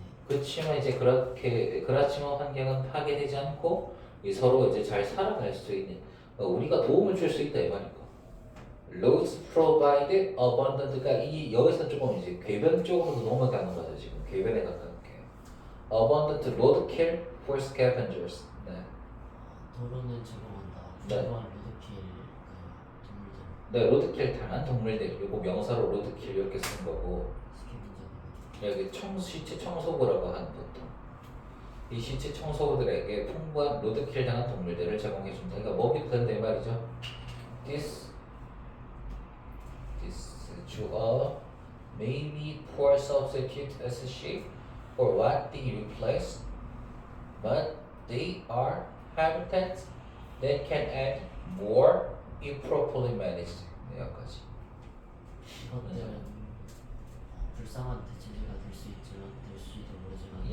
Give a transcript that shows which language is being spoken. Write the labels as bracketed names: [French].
[Korean] 그렇지만 이제 그렇지만 환경은 파괴되지 않고 서로 이제 잘 살아갈 수 있는 우리가 도움을 줄 수 있다 이 말이고. [English] Roads provide abundant. [Korean] 이 여기서 조금 이제 궤변 쪽으로도 넘어가는 거죠 지금 궤변에 가깝게. [English] Abundant roadkill for scavengers. [Korean] 네. 도로는 제공한다. 네. 부정한 로드킬 그 동물들 네, 로드킬 당한 동물들. 그리고 명사로 로드킬 이렇게 쓴 거고. 스캐빈저들. 여기 시체 청소부라고 하는 보통. 이 시체 청소부들에게 풍부한 로드킬 당한 동물들을 제공해준다. 그러니까 먹이도 된다 이 말이죠. [English] This 주어 may be poor substitute as a sheep for what they replace, but they are habitats that can add more if properly managed. [Korean] 네, 여기까지. 이것들은 불쌍한 대체제가 될 수 있지만 될 수도 모르지만